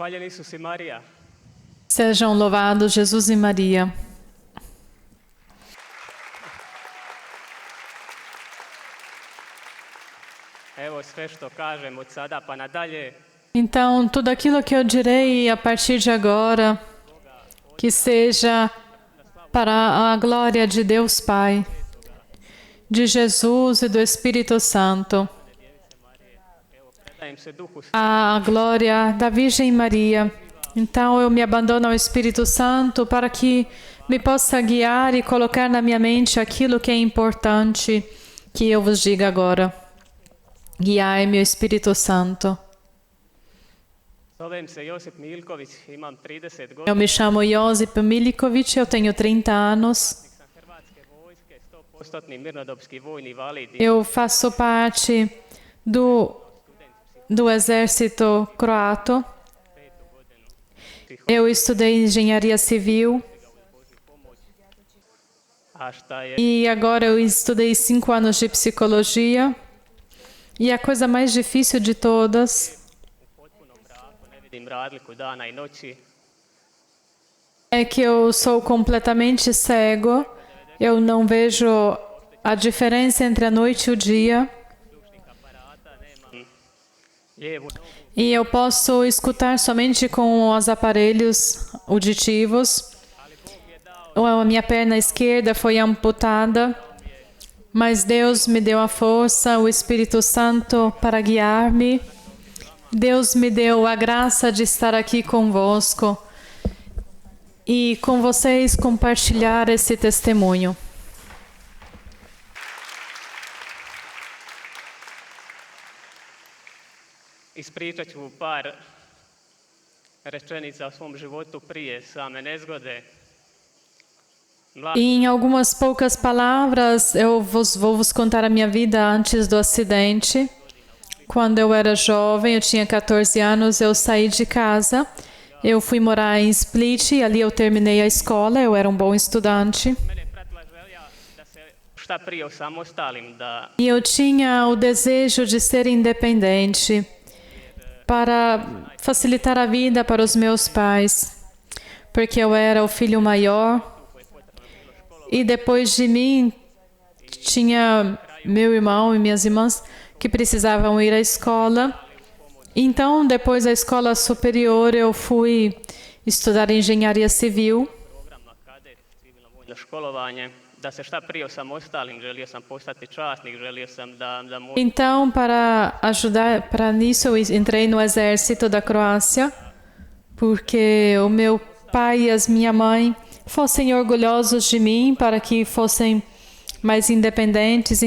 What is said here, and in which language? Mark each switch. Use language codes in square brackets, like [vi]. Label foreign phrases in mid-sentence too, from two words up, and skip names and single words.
[hr] Isus e Maria. [pt] Sejam louvados Jesus e Maria. [hr] Evo sve što kažem od sada pa nadalje, [pt] Então, tudo aquilo que eu direi a partir de agora, que seja para a glória de Deus Pai, de Jesus e do Espírito Santo, [hr] predajem se Duhu [pt] a glória da Virgem Maria. Então, eu me abandono ao Espírito Santo para que me possa guiar e colocar na minha mente aquilo que é importante que eu vos diga agora. Guiai-me, o Espírito Santo. [hr] Zovem se Josip Milković, imam 30 [pt] Eu [hr] godina, [pt] me chamo Josip Miliković, eu tenho 30 anos. [hr] sam Hrvatske vojske, 100% mirnodopski vojni invalid. [pt] Eu faço parte do exército croato. Eu estudei engenharia civil [hr] A šta je [pt] e agora eu estudei 5 anos de psicologia. E a coisa mais difícil de todas [hr] u potpunom mraku, ne vidim razliku dana i noći. [pt] é que eu sou completamente cego. Eu não vejo a diferença entre a noite e o dia. [hr] Slušnih aparata, nemam lijevu nogu, [pt] E eu posso escutar somente com os aparelhos auditivos. A minha perna esquerda foi amputada, mas Deus me deu a força, o Espírito Santo para guiar-me. Deus me deu a graça de estar aqui convosco e com vocês compartilhar esse testemunho. [hr] ispričat ću par rečenica o svom životu prije same nezgode. [pt] E em algumas poucas palavras, eu vou vos contar a minha vida antes do acidente. Quando eu era jovem, eu tinha 14 anos, eu saí de casa. Eu fui morar em Split e ali eu terminei a escola, eu era um bom estudante. [hr] Mene je pratila želja da se šta prije osamostalim, da [pt] E eu tinha o desejo de ser independente para facilitar a vida para os meus pais, porque eu era o filho maior. E depois de mim, tinha meu irmão e minhas irmãs que precisavam ir à escola. Então, depois da escola superior, eu fui estudar engenharia civil. [hr] programa kadet, civilno vojno školovanje, da se šta prije osamostalim, želio sam postati časnik, želio sam da mogu [pt] Então, para ajudar, para nisso eu entrei no exército da Croácia, porque o meu pai e minha mãe fossem orgulhosos de mim, para que fossem mais independentes.